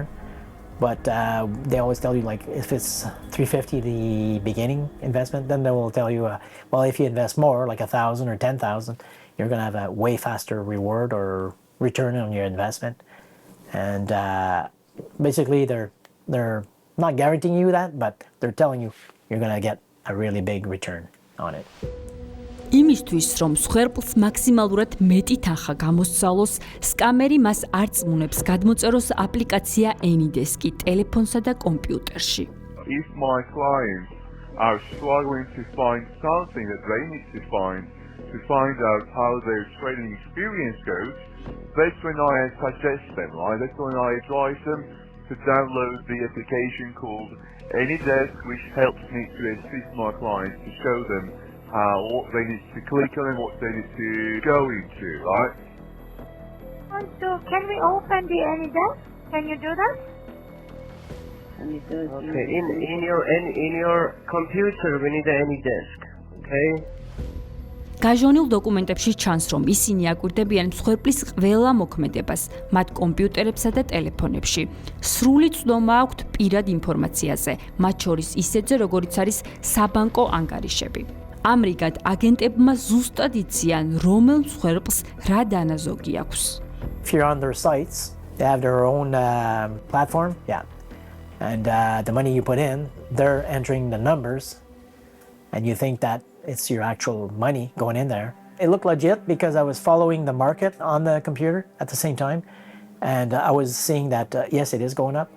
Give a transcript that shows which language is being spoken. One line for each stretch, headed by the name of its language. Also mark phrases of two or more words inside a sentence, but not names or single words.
English: But they always tell you, like, if it's $350 the beginning investment, then they will tell you, well, if you invest more, like 1,000 or 10,000, you're going to have a way faster reward or return on your investment. And basically, they're not guaranteeing you that, but they're telling you you're going to get a really big return on it.
Georgian: იმისთვის, რომ მსხვერპლს მაქსიმალურად მეტი თანხა გამოსცალოს, სკამერი მას არ წმუნებს გადმოწეროს აპლიკაცია AnyDesk ტელეფონსა და კომპიუტერში.
English: If my clients are struggling to find something that they need to find out how their trading experience goes, that's when I suggest them, right? That's when I advise them to download the application called AnyDesk, which helps me to assist my clients to show them what they need to click on and what they need to go into, right? So can we open the AnyDesk? Can you do that? Okay, in your computer we need the AnyDesk, okay?
Georgian: გაჟონილ დოკუმენტებში ჩანს, რომ ისინი აკვირდებიან მსხვერპლის ყველა მოქმედებას, მათ კომპიუტერებსა და ტელეფონებში. სრული ცდომა აქვთ პირად ინფორმაციაზე, მათ შორის ისეთზე, როგორიც არის საბანკო ანგარიშები. ამრიგად, აგენტებმა ზუსტად იციან, რომელ მსხვერპლს რა დანაზოგი აქვს.
English: If you're on their sites, they have their own platform, yeah. And the money you put in, they're entering the numbers, and you think that it's your actual money going in there. It looked legit because I was following the market on the computer at the same time, and I was seeing that, yes, it is going up.